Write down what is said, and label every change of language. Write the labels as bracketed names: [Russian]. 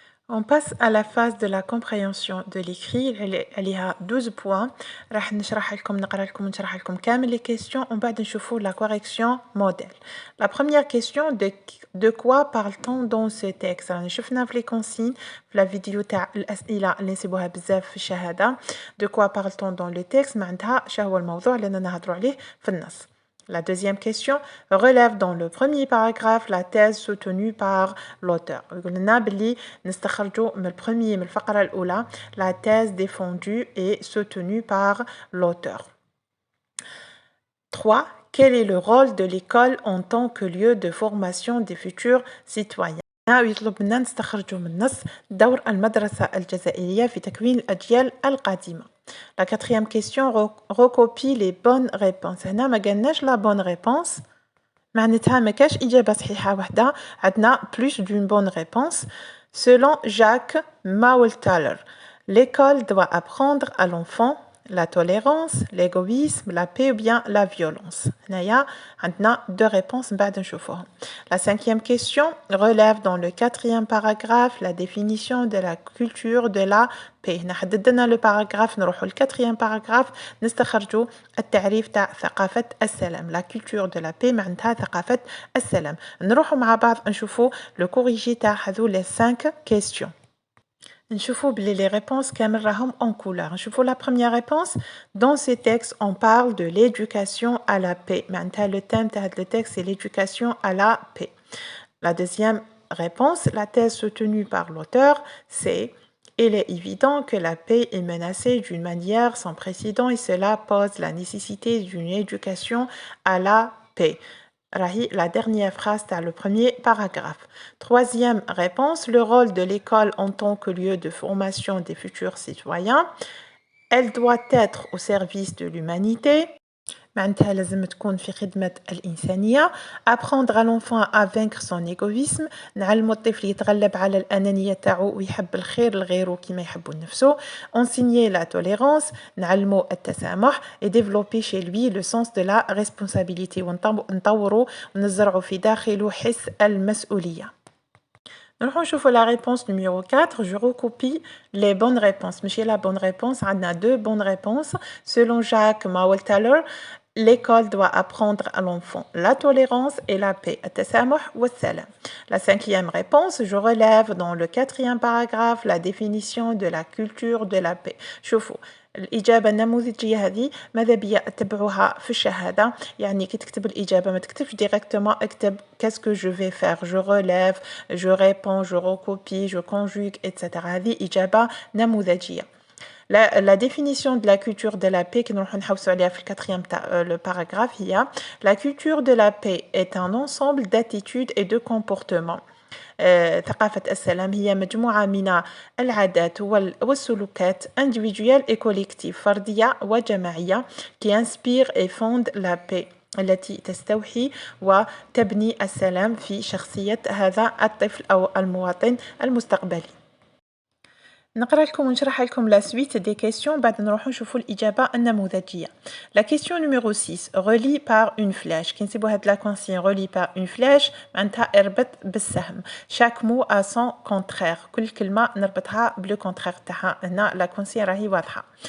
[French] On passe à la phase de la compréhension de l'écrit. Elle y a 12 points. [Arabic] راح نشرح لكم نقرا لكم ونشرح لكم كامل les questions ومن بعد نشوفوا la correction modèle. [French] La première question de quoi parle-t-on dans ce texte؟ [Arabic] راني شفنا في les consignes في la vidéo تاع الأسئلة اللي نسيبوها بزاف في الشهادة. [French] De quoi parle-t-on dans le texte؟ [Arabic] معناتها شهو الموضوع اللي نهضروا عليه في النص. [French] La deuxième question relève dans le premier paragraphe la thèse soutenue par l'auteur. [Arabic] قلنا بلي نستخرجوا من البرمي من الفقرة الأولى [French] la thèse défendue et soutenue par l'auteur. 3. Quel est le rôle de l'école en tant que lieu de formation des futurs citoyens؟ [Arabic] يطلب منا نستخرجوا من النص دور المدرسة الجزائرية في تكوين الأجيال القادمة. [French] La quatrième question recopie les bonnes réponses. [Arabic] هنا ما قالناش la bonne réponse معناتها ما كاش إجابة صحيحة واحدة عندنا [French] plus d'une bonne réponse. Selon Jacques Maultaler, l'école doit apprendre à l'enfant la tolérance, l'égoïsme, la paix ou bien la violence. [Arabic] هنايا عندنا deux réponses بعد نشوفوهم. [French] La cinquième question relève dans le quatrième paragraphe la définition de la culture de la paix. [Arabic] هنا حددنا le paragraphe نروحوا الquatrième paragraphe نستخرجوا التعريف تاع ثقافة السلام. [French] La culture de la paix [Arabic] معناتها ثقافة السلام. [French] نروحوا مع بعض نشوفوا le corrigé تاع هذو les 5 questions. نشوفوا بلي les réponses كامل راهم en couleur. نشوفوا la première réponse. Dans ces textes, on parle de l'éducation à la paix. معناتها le thème تاع le texte c'est l'éducation à la paix. La deuxième réponse, la thèse soutenue par l'auteur, c'est il est évident que la paix est menacée d'une manière sans précédent et cela pose la nécessité d'une éducation à la paix. La dernière phrase dans le premier paragraphe. Troisième réponse, le rôle de l'école en tant que lieu de formation des futurs citoyens. Elle doit être au service de l'humanité. [Arabic] معناتها لازم تكون في خدمة الإنسانية. [French] Apprendre à l'enfant à vaincre son égoïsme. [Arabic] نعلمو الطفل يتغلب على الأنانية تاعو ويحب الخير لغيره كما يحب لنفسه. [French] Enseigner la tolérance. [Arabic] نعلمو التسامح. [French] Et développer chez lui le sens de la responsabilité. [Arabic] ونطورو ونزرعو في داخله حس المسؤولية. [French] نروحو نشوفو la réponse numéro 4. Je recopie les bonnes réponses. ماشي la bonne réponse, عندنا deux bonnes réponses. Selon Jacques Mawel-Taylor, l'école doit apprendre à l'enfant la tolérance et la paix. [Arabic] التسامح والسلام. [French] La cinquième réponse, je relève dans le quatrième paragraphe la définition de la culture de la paix. [Arabic] شوفوا الإجابة النموذجية هذه ماذا بيا تتبعوها في الشهادة، يعني كي تكتب الإجابة ما تكتبش ديريكتومون اكتب [French] qu'est-ce que je vais faire، je relève، je réponds، je recopie، je conjugue etc. [Arabic] هذه إجابة نموذجية. [French] La définition de la culture de la paix qui nous le quatrième le paragraphe هي la culture de la paix est un ensemble d'attitudes et de comportements. [Arabic] ثقافة السلام هي مجموعة من العادات والسلوكات [French] individuelles et collectives [Arabic] فردية وجماعية [French] qui inspire et fonde la paix [Arabic] التي تستوحي وتبني السلام في شخصية هذا الطفل أو المواطن المستقبلي. نقرأ لكم ونشرح لكم [French] la suite des questions [Arabic] بعد نروحو نشوفو الإجابة النموذجية. [French] La question numéro 6 relie par une flèche. كي نسيبو هاد la consigne relie par une flèche [Arabic] معناتها اربط بالسهم. [French] Chaque mot a son contraire. [Arabic] كل كلمة نربطها بلو contraire تاعها. هنا la consigne راهي واضحة.